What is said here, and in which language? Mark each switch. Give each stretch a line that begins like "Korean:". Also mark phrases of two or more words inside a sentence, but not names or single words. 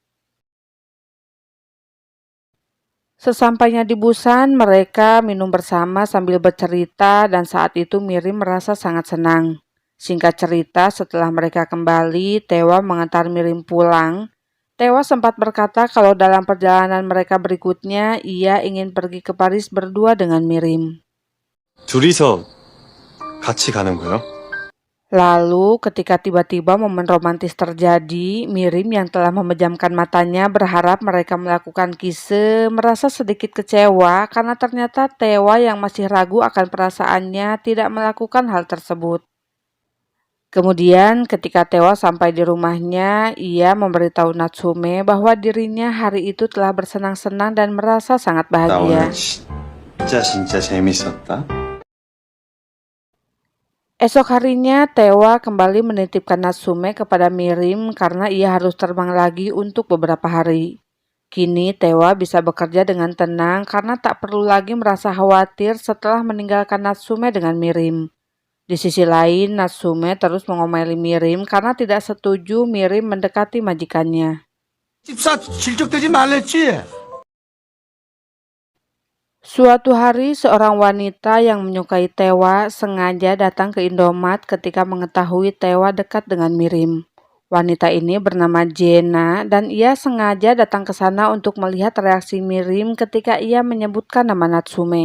Indonesian: Sesampainya di Busan, mereka minum bersama sambil bercerita dan saat itu Mirim merasa sangat senang. Singkat cerita, setelah mereka kembali, Tewa mengantar Mirim pulang. Tewa sempat berkata kalau dalam perjalanan mereka berikutnya, ia ingin pergi ke Paris berdua dengan Mirim.
Korean: 둘이서 같이 가는 거요?
Indonesian: Lalu ketika tiba-tiba momen romantis terjadi, Mirim yang telah memejamkan matanya berharap mereka melakukan kise merasa sedikit kecewa karena ternyata Tewa yang masih ragu akan perasaannya tidak melakukan hal tersebut. Kemudian ketika Tewa sampai di rumahnya, ia memberitahu Natsume bahwa dirinya hari itu telah bersenang-senang dan merasa sangat
Korean: 나
Indonesian: bahagia.
Korean: 오늘 진짜 재밌었다.
Indonesian: Esok harinya, Tewa kembali menitipkan Natsume kepada Mirim karena ia harus terbang lagi untuk beberapa hari. Kini Tewa bisa bekerja dengan tenang karena tak perlu lagi merasa khawatir setelah meninggalkan Natsume dengan Mirim. Di sisi lain, Natsume terus mengomeli Mirim karena tidak setuju Mirim mendekati majikannya.
Korean: 집사 질척대지 말랬지?
Indonesian: Suatu hari, seorang wanita yang menyukai Tewa sengaja datang ke Indomaret ketika mengetahui Tewa dekat dengan Mirim. Wanita ini bernama Jenna dan ia sengaja datang ke sana untuk melihat reaksi Mirim ketika ia menyebutkan nama Natsume.